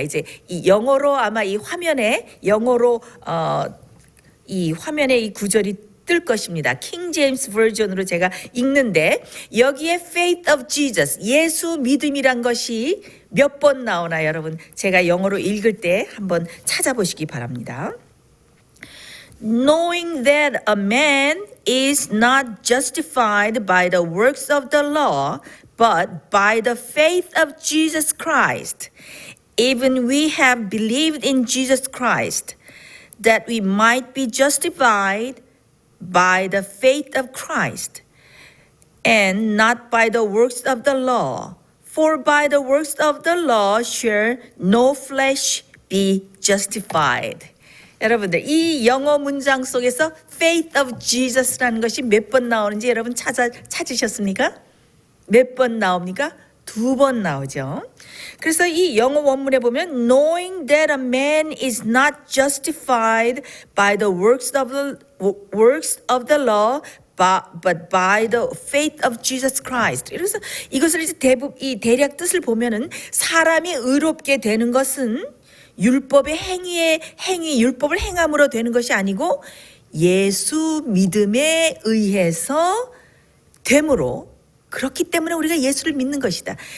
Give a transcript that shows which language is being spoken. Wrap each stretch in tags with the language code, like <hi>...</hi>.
<ko>이제 이 영어로 아마 이 화면에 영어로 이 화면에 이 구절이 뜰 것입니다. 킹 제임스 버전으로 제가 읽는데 여기에 faith of Jesus, 예수 믿음이란 것이 몇 번 나오나 여러분 제가 영어로 읽을 때 한번 찾아보시기 바랍니다.</ko> <en>Knowing that a man is not justified by the works of the law, but by the faith of Jesus Christ. Even we have believed in Jesus Christ, that we might be justified by the faith of Christ, and not by the works of the law. For by the works of the law shall no flesh be justified.</en> <ko>여러분들 이 영어 문장 속에서 faith of Jesus라는 것이 몇 번 나오는지 여러분 찾으셨습니까? 몇 번 나옵니까? 2번 나오죠. 그래서 이 영어 원문에 보면</ko> <en>knowing that a man is not justified by the works of the law but by the faith of Jesus Christ.</en> <ko>그래서 이것을 이제 이 대략 뜻을 보면은 사람이 의롭게 되는 것은 율법의 율법을 행함으로 되는 것이 아니고 예수 믿음에 의해서 되므로 그렇기 때문에 우리가 예수를 믿는 것이다.</ko>